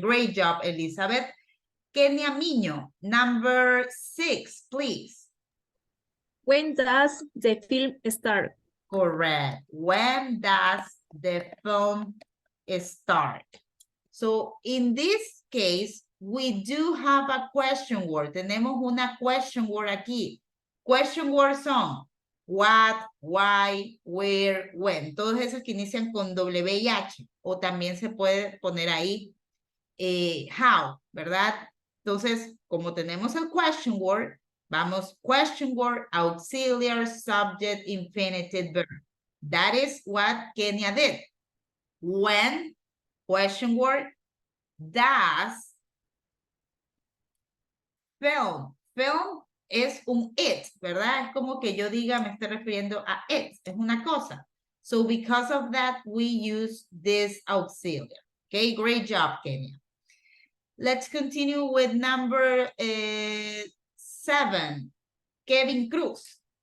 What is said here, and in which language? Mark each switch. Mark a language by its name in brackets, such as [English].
[English] Great job, Elizabeth. Kenia Miño, number 6, please. When does the film start? Correct. When does the film start? So, in this case, we do have a question word. [Spanish] Tenemos una question word aquí. Question words son what, why, where, when. Todos esos que inician con W y H. O también se puede poner ahí how, ¿verdad? Entonces, como tenemos el question word, vamos question word, auxiliary, subject, infinitive verb. [English] That is what Kenia did. When, question word, does, film. [Spanish] Film es un it, ¿verdad? Es como que yo diga, me estoy refiriendo a it, es una cosa. [English] So because of that, we use this auxiliary. Okay, great job, Kenia. Let's continue with number 7, Kevin Cruz.